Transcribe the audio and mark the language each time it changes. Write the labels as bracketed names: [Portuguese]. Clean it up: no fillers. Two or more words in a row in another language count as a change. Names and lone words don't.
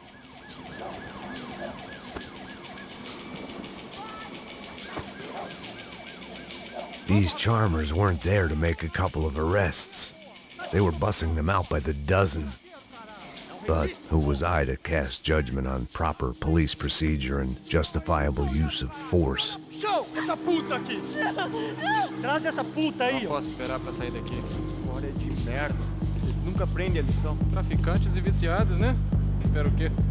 [English] These charmers weren't there to make a couple of arrests. They were bussing them out by the dozen. But who was I to cast judgment on proper police procedure and justifiable use of force? [Portuguese] Show essa puta aqui! Traz essa puta aí! Não posso esperar pra sair daqui. Porra de merda. Eles nunca aprendem a lição. Traficantes e viciados, né? Espera o quê?